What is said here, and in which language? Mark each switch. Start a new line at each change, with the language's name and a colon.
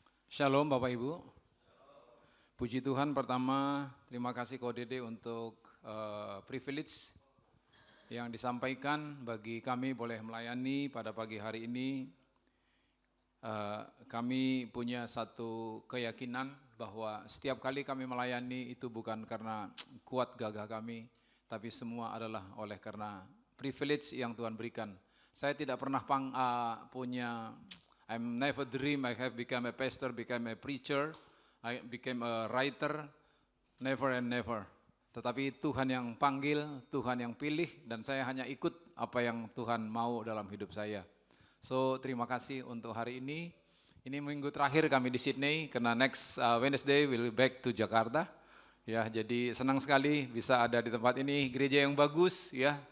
Indonesian: Shalom Bapak Ibu. Puji Tuhan, pertama terima kasih Ko Dede untuk privilege yang disampaikan bagi kami boleh melayani pada pagi hari ini. Kami punya satu keyakinan bahwa setiap kali kami melayani itu bukan karena kuat gagah kami, tapi semua adalah oleh karena privilege yang Tuhan berikan. Saya tidak pernah punya,
English: I never dream I have become a pastor, become a preacher, I became a writer, never and never.
Indonesian: Tetapi Tuhan yang panggil, Tuhan yang pilih, dan saya hanya ikut apa yang Tuhan mau dalam hidup saya. So terima kasih untuk hari ini. Ini minggu terakhir kami di Sydney, karena
English: next Wednesday we'll back to Jakarta.
Indonesian: Ya, jadi senang sekali bisa ada di tempat ini, gereja yang bagus ya.